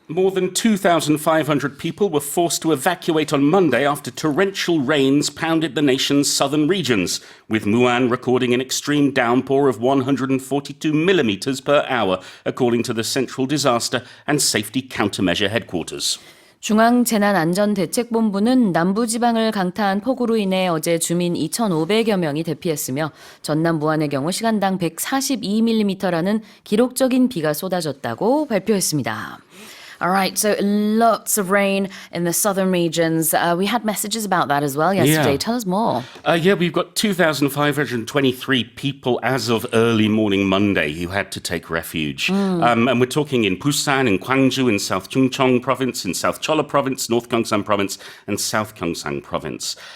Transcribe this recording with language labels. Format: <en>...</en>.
<en>More than 2,500 people were forced to evacuate on Monday after torrential rains pounded the nation's southern regions, with Muan recording an extreme downpour of 142 millimeters per hour, according to the Central Disaster and Safety Countermeasure headquarters.</en> <ko>중앙재난안전대책본부는 남부지방을 강타한 폭우로 인해 어제 주민 2,500여 명이 대피했으며 전남 무안의 경우 시간당 142mm라는 기록적인 비가 쏟아졌다고 발표했습니다.</ko> <en>All right, so lots of rain in the southern regions. We had messages about that as well yesterday. Yeah. Tell us more. We've got 2,523 people as of early morning Monday who had to take refuge. And we're talking in Busan, in Gwangju, in South Chungcheong Province, in South Cholla Province, North Gyeongsang Province, and South Gyeongsang Province.</en>